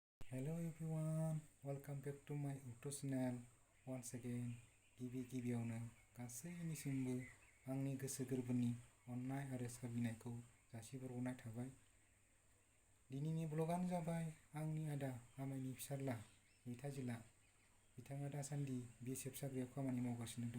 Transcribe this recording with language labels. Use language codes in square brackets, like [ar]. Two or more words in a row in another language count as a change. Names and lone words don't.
[en] Hello everyone, welcome back to my YouTube channel once again. [brx] गिबियावनो गासैनिसिमबो आंनि गोसो गोरबोनि अननाय आरो सिबिनायखौ जासिहरनाय थाबाय। दिनैनि ब्लगानो जाबाय आंनि आदा आमाइनि फिसाज्ला मैथाजिला। बिथाङा दासान्दि BSF साख्रियाव खामानि मावगासिनो दङ।